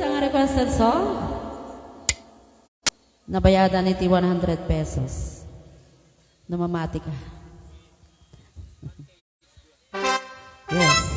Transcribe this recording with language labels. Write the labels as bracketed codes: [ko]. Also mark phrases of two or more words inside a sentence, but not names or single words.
[en] requested song? [ilo] Nabayadan iti 100 pesos. Namamati ka. [en] Yes.